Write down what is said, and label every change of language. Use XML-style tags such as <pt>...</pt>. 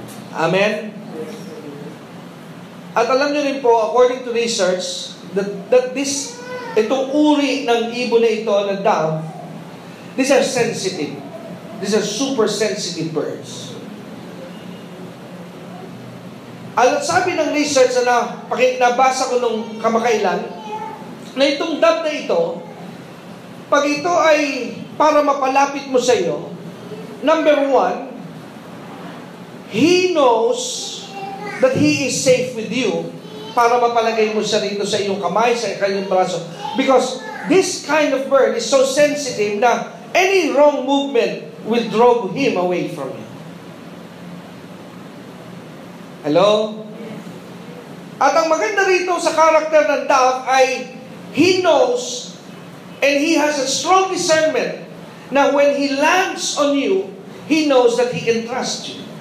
<tl>Amen? At alam nyo rin po,</tl> <en>according to research, that</en> <tl>itong uri ng ibon na ito, na dove,</tl> <en>these are sensitive. These are super sensitive birds.</en> <tl>At sabi ng research na nabasa ko nung kamakailan, na itong dove na ito, pag ito ay para mapalapit mo sa iyo,</tl> <en>number one, he knows that he is safe with you</en> <tl>para mapalagay mo siya rito sa iyong kamay, sa kanyang braso.</tl> <en>Because this kind of bird is so sensitive na any wrong movement will draw him away from you. Hello?</en> <tl>At ang maganda rito sa karakter ng dove ay</tl> <en>he knows and he has a strong discernment na when he lands on you, he knows that he can trust you.</en>